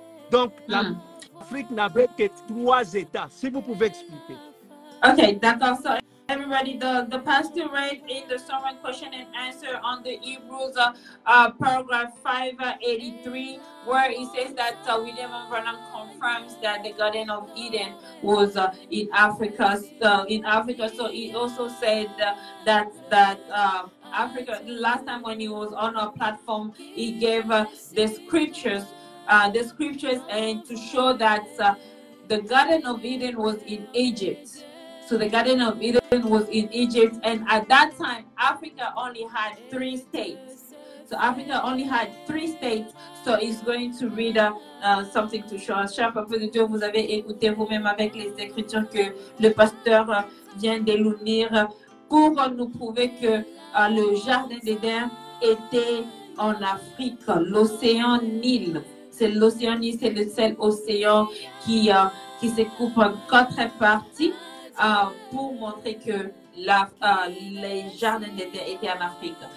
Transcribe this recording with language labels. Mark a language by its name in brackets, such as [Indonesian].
[French] Donc, l'Afrique n'avait que 3 États. Si vous pouvez expliquer. Okay, d'accord. [English] So everybody, the pastor read in the sermon question and answer on the Hebrews paragraph 583, where he says that William Branham confirms that the Garden of Eden was in Africa. So he also said that Africa. The last time when he was on our platform, he gave the scriptures and to show that the Garden of Eden was in Egypt. So the Garden of Eden was in Egypt, and at that time, Africa only had 3 states. So Africa only had 3 states. So he's going to read something to show us. [French] Cher peuple de Dieu, vous avez écouté vous-même avec les écritures que le pasteur vient de nous lire pour nous prouver que le Jardin d'Éden était en Afrique, l'océan Nil. C'est l'océan Nil, c'est le seul océan qui se coupe en 4 parties pour montrer que les jardins d'Éden étaient en Afrique.